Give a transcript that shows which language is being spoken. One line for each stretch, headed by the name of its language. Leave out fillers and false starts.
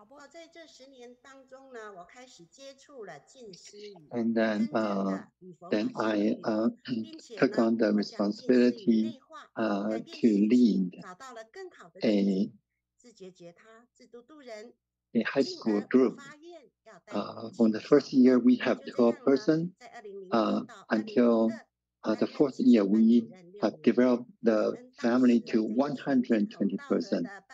Chinese: 在这10年当中呢，我开始接触了静思语，
English: And then I took on the responsibility to lead
Chinese: 找到了更好的 自觉觉他、自度度人。
English: a high school group. From the first year, we have 12 persons. Until the fourth year, we have developed the family to 120%.